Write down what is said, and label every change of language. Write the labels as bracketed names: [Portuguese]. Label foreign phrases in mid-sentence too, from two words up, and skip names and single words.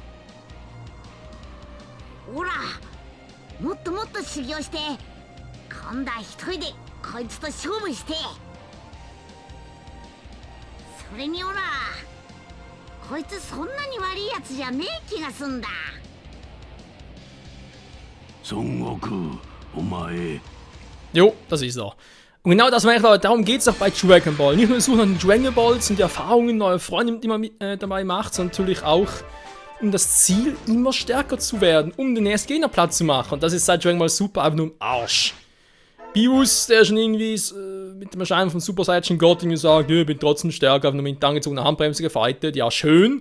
[Japanese] ほら、もっともっと修行して今度は一人でこいつと勝負して、それにほらこいつそんなに悪いやつじゃねえ気がすんだ。孫悟空、お前 [German] Jo, das ist er. Und genau das meine ich, darum geht es auch bei Dragon Ball. Nicht nur so nach den Dragon Balls und die Erfahrungen, neue Freunde, die man dabei macht, sondern natürlich auch um das Ziel, immer stärker zu werden, um den ersten Gegner platt zu machen. Und das ist seit Dragon Ball Super einfach nur im Arsch. Beerus, der schon irgendwie mit dem Erscheinen von Super Saiyan God irgendwie sagt, ich bin trotzdem stärker, einfach nur mit angezogener Handbremse gefightet, ja schön.